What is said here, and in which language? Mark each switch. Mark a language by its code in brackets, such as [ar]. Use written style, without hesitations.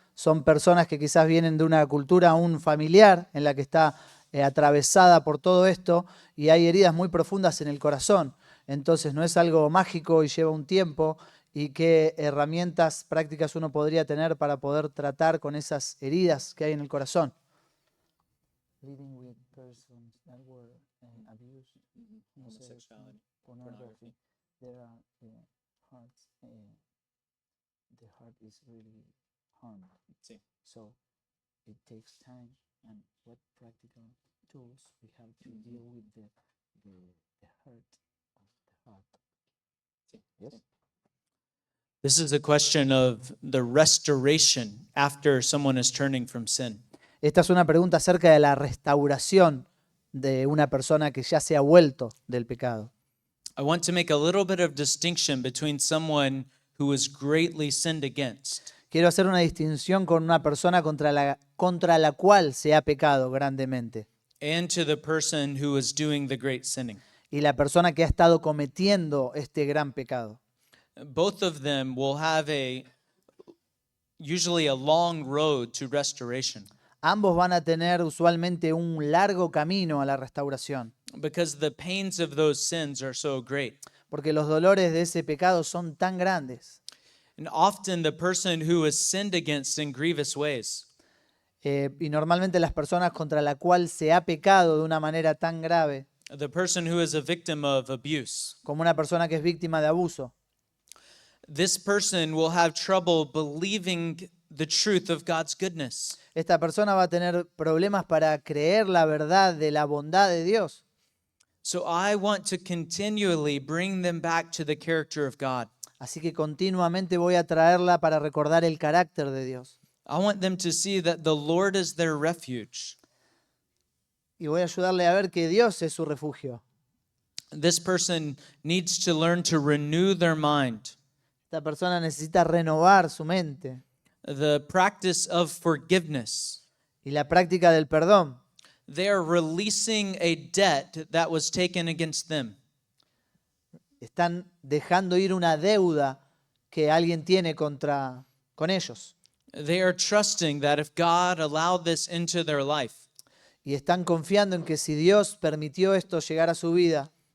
[es] Son personas que quizás vienen de una cultura aún familiar en la que está atravesada por todo esto y hay heridas muy profundas en el corazón. Entonces no es algo mágico y lleva un tiempo. ¿Y qué herramientas prácticas uno podría tener para poder tratar con esas heridas que hay en el corazón? [en] Living with persons that were abused, Homosexuality, pornography. There are hearts. The heart is really harmed. [es] Sí. [en] So it takes time. And what practical tools we have to deal with the hurt of the heart? Yes. This is a question of the restoration after someone is turning from sin. [es] Esta es una pregunta acerca de la restauración de una persona que ya se ha vuelto del pecado. [en] I want to make a little bit of distinction between someone who is greatly sinned against [es] Quiero hacer una distinción con una persona contra la cual se ha pecado grandemente [en] and to the person who is doing the great sinning. [es] y la persona que ha estado cometiendo este gran pecado. [en] Both of them will have usually a long road to restoration [es] Ambos van a tener usualmente un largo camino a la restauración, [en] because the pains of those sins are so great. [es] porque los dolores de ese pecado son tan grandes. [en] And often the person who is sinned against in grievous ways [es] Y normalmente las personas contra la cual se ha pecado de una manera tan grave, [en] the person who is a victim of abuse, [es] como una persona que es víctima de abuso, [en] this person will have trouble believing the truth of God's goodness. [es] esta persona va a tener problemas para creer la verdad de la bondad de Dios. [en] So I want to continually bring them back to the character of God. [es] Así que continuamente voy a traerla para recordar el carácter de Dios. [en] I want them to see that the Lord is their refuge. [es] Y voy a ayudarle a ver que Dios es su refugio. [en] This person needs to learn to renew their mind. [es] Esta persona necesita renovar su mente. [en] The practice of forgiveness. [es] Y la práctica del perdón. [en] They are releasing a debt that was taken against them. [es] Están dejando ir una deuda que alguien tiene con ellos. [en] They are trusting that if God allowed this into their life, [es] Y están confiando en que si Dios permitió esto llegar a su vida,